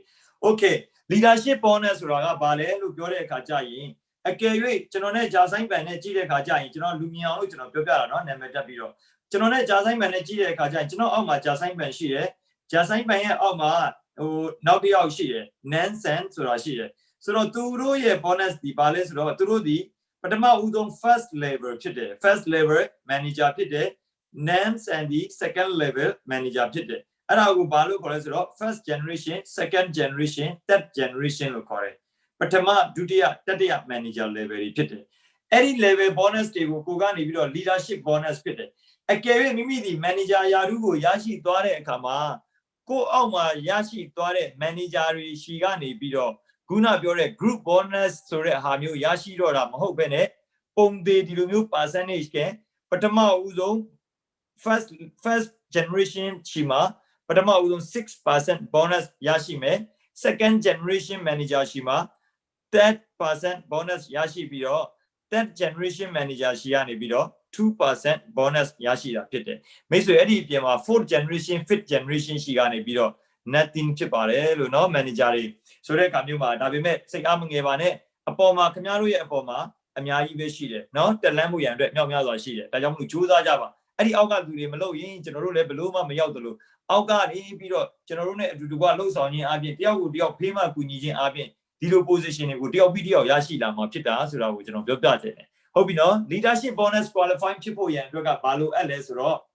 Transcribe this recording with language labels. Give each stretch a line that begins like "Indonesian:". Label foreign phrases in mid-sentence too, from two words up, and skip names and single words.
Burmese: okay
English: leadership bonus
Burmese: ဆိုတာကဘာလဲလို့ပြောတဲ့အခါကျရင်အကယ်၍ကျွန်တော်နဲ့ဂျာဆိုင်ပန်နဲ့ကြည့်တဲ့အခါကျရင်ကျွန်တော်လူမြင်အောင်လို့ကျွန်တော်ပြောပြတာเนาะနာမည်တက်ပြီးတော့ကျွန်တော်နဲ့ဂျာဆိုင်ပန်နဲ့ကြည့်တဲ့အခါကျရင်ကျွန်တော်အောက်မှာဂျာ ဆိုင်ပန်ရှိတယ်ဂျာဆိုင်ပန်ရဲ့အောက်မှာနောက်တစ်ယောက်ရှိတယ် Nansen ဆိုတာရှိတယ်ဆိုတော့သူတို့ရဲ့ bonus ဒီပါလဲဆိုတော့သူတို့ဒီပထမဦးဆုံး
English: first level
Burmese: ဖြစ်တယ်
English: first level manager
Burmese: ဖြစ်တယ် Nansen ဒီ
English: second level manager
Burmese: ဖြစ်တယ်အဲ့ဒါကိုဘာလို့ခေါ်လဲဆိုတော့
English: first generation second generation third
Burmese: generation လို့ခေါ်တယ်ပထမဒုတိယတတိယ
English: manager level
Burmese: တွေဖြစ်တယ်အဲ့ဒီ
English: level bonus
Burmese: တွေကိုကိုကနေပြီးတော့
English: leadership bonus
Burmese: ဖြစ်တယ်အကယ်၍မိမိဒီ manager ရာထူးကိုရရှိသွားတဲ့အခါမှာကိုအောက်မှာရရှိသွားတဲ့ manager တွေရှိကနေပြီးတော့ခုနပြောတဲ့
English: group bonus
Burmese: ဆိုတဲ့ဟာမျိုးရရှိတော့တာမဟုတ်ဘဲနဲ့ပုံသေးဒီလိုမျိုး percentage ကပထမဦးဆုံး
English: first generation
Burmese: ရှိမှာပထမဦးဆုံး
English: 6% bonus
Burmese: ရရှိမယ်
English: second generation manager
Burmese: ရှိမှာ
English: 3% bonus
Burmese: ရရှိပြီးတော့
English: third generation manager
Burmese: ရှိရနေပြီးတော့
English: 2% bonus
Burmese: ရရှိတာဖြစ်တယ်မိတ်ဆွေ အဲ့ဒီအပြင်မှာ
English: fourth generation fifth generation
Burmese: ရှိကနေပြီးတော့ nothing ဖြစ်ပါတယ်လို့เนาะ manager တွေဆိုတဲ့အခါမျိုးမှာဒါပေမဲ့စိတ်အားမငယ်ပါနဲ့အပေါ်မှာခင်ဗျားတို့ရဲ့အပေါ်မှာအများကြီးပဲရှိတယ်เนาะတက်လန်းမှုရန်အတွက်မြောက်များစွာရှိတယ်ဒါကြောင့်မလို့ကြိုးစားကြပါအဲ့ဒီအောက်ကလူတွေမလုပ်ရင်ကျွန်တော်တို့လည်းဘလို့မှမရောက်သလိုအောက်ကနေပြီးတော့ကျွန်တော်တို့ ਨੇ အတူတူကလှုပ်ဆောင်ခြင်းအပြင်တယောက်ကိုတယောက်ဖေးမှကူညီခြင်းအပြင်ဒီလို position တွေကိုတယောက်ပြီးတယောက်ရရှိလာမှာဖြစ်တာဆိုတာကိုကျွန်တော်ပြောပြချင်တယ်ဟုတ်ပြီနော်
English: leadership bonus qualify
Burmese: ဖြစ်ဖို့ရန်အတွက်ကဘာလို့အပ်လဲဆိုတော့